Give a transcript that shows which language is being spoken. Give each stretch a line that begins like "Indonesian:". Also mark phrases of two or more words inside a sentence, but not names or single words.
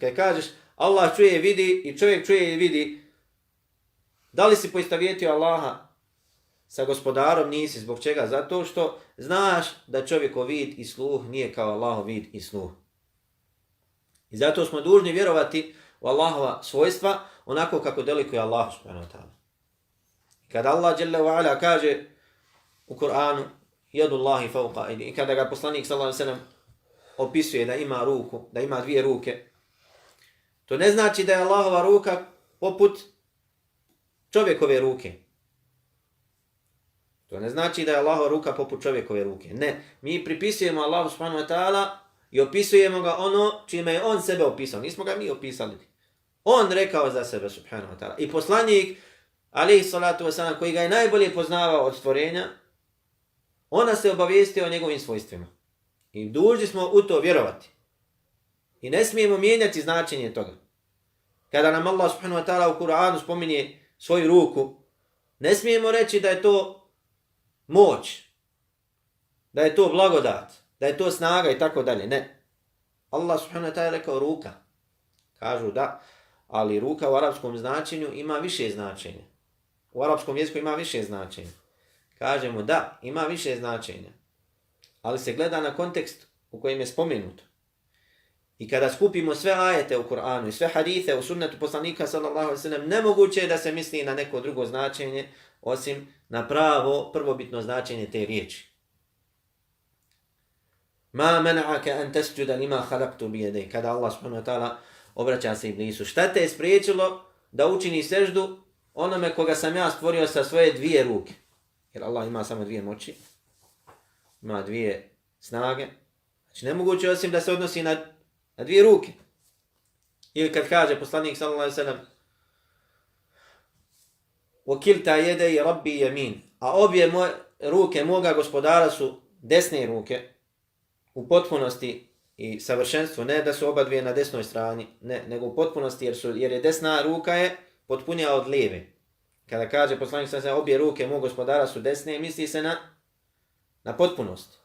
Bosnian: Kad kažeš Allah čuje i vidi i čovjek čuje i vidi, da li si poistovjetio Allaha sa gospodarom? Nisi. Zbog čega? Zato što znaš da čovjekov vid i sluh nije kao Allahov vid i sluh. I zato smo dužni vjerovati u Allahova svojstva onako kako delikuje Allah
Arabic: سبحانه وتعالى.
Bosnian: Kada Allah
Arabic: جل وعلا
Bosnian: kaže u Kur'anu
Arabic: يد الله فوق أيدي.
Bosnian: I kada ga poslanik
Arabic: صلى الله عليه وسلم
Bosnian: opisuje da ima ruku, da ima dvije ruke, to ne znači da je Allahova ruka poput čovjekove ruke. To ne znači da je Allahova ruka poput čovjekove ruke. Ne, mi pripisujemo Allahu
Arabic: سبحانه وتعالى
Bosnian: i opisujemo ga ono čime je on sebe opisao. Nismo ga mi opisali. On rekao za sebe
Arabic: سبحانه وتعالى.
Bosnian: I poslanik,
Arabic: عليه الصلاة والسلام,
Bosnian: koji ga je najbolje poznavao od stvorenja, ona se obavijestio o njegovim svojstvima. I dužni smo u to vjerovati. I ne smijemo mijenjati značenje toga. Kada nam Allah
Arabic: سبحانه وتعالى
Bosnian: u Kur'anu spominje svoju ruku, ne smijemo reći da je to moć, da je to blagodat, da je to snaga i tako dalje. Ne. Allah
Arabic: سبحانه وتعالى
Bosnian: rekao ruka. Kažu da, ali ruka u arapskom značenju ima više značenja. U arapskom jeziku ima više značenja. Kažemo da, ima više značenja. Ali se gleda na kontekst u kojem je spomenuto. I kada skupimo sve ajete u Kur'anu i sve hadithe u sunnetu poslanika
Arabic: صلى الله عليه وسلم,
Bosnian: nemoguće je da se misli na neko drugo značenje osim na pravo prvobitno značenje te riječi.
Arabic: ما منعك أن تسجد لما خلقت بيديك.
Bosnian: Kada Allah
Arabic: سبحانه وتعالى
Bosnian: obraća se Iblisu, šta te je spriječilo da učini seždu onome koga sam ja stvorio sa svoje dvije ruke? Jer Allah ima samo dvije moći, ima dvije snage. Znači nemoguće osim da se odnosi na dvije ruke. Ili kad kaže poslanik
Arabic: صلى الله عليه وسلم وَكِلْتَا يَدَيْ رَبِّي يَمِينَ,
Bosnian: a obje ruke moga gospodara su desne ruke u potpunosti i savršenstvu, ne da su oba dvije na desnoj strani, ne, nego u potpunosti jer je desna ruka je potpunija od lijeve. Kada kaže poslanik
Arabic: صلى الله عليه وسلم
Bosnian: obje ruke mog gospodara su desne, misli se na potpunost.